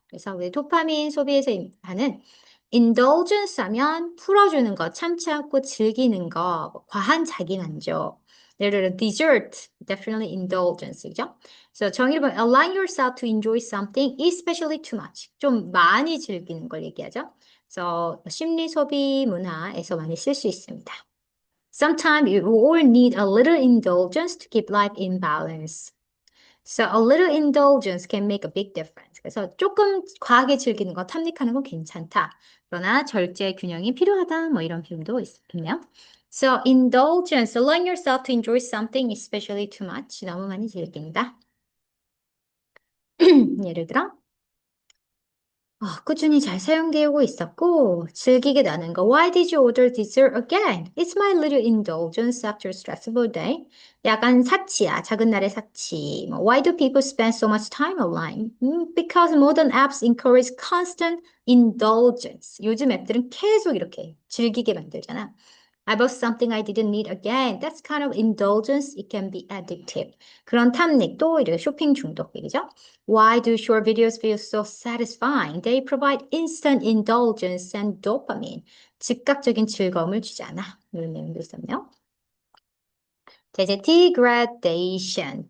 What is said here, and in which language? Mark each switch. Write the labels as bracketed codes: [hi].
[ko] 그래서 우리 도파민 소비에서 하는 indulgence 하면 풀어주는 거, 참지 않고 즐기는 거, 뭐 과한 자기만족. 예를 들어 dessert, [en] definitely indulgence, [ko] 그죠? 그래서 정의를 보면 [en] allow yourself to enjoy something, especially too much. [ko] 좀 많이 즐기는 걸 얘기하죠. 그래서 심리 소비 문화에서 많이 쓸 수 있습니다. [en] Sometimes you all need a little indulgence to keep life in balance. So a little indulgence can make a big difference. [ko] 그래서 조금 과하게 즐기는 거, 탐닉하는 건 괜찮다. 그러나 절제 균형이 필요하다. 뭐 이런 표현도 있네요. [en] So indulgence, allowing yourself to enjoy something especially too much. [ko] 너무 많이 즐긴다. 예를 들어 꾸준히 잘 사용되고 있었고 즐기게 나는 거. [en] Why did you order dessert again? It's my little indulgence after a stressful day. [ko] 약간 사치야. 작은 날의 사치. [en] 뭐, Why do people spend so much time online? Because modern apps encourage constant indulgence. [ko] 요즘 앱들은 계속 이렇게 즐기게 만들잖아. [en] I bought something I didn't need again. That's kind of indulgence. It can be addictive. [ko] 그런 탐닉 또 이렇게 쇼핑 중독이죠. [en] Why do short videos feel so satisfying? They provide instant indulgence and dopamine. [ko] 즉각적인 즐거움을 주잖아. 이런 내용도 있었네요. 자, 이제 degradation.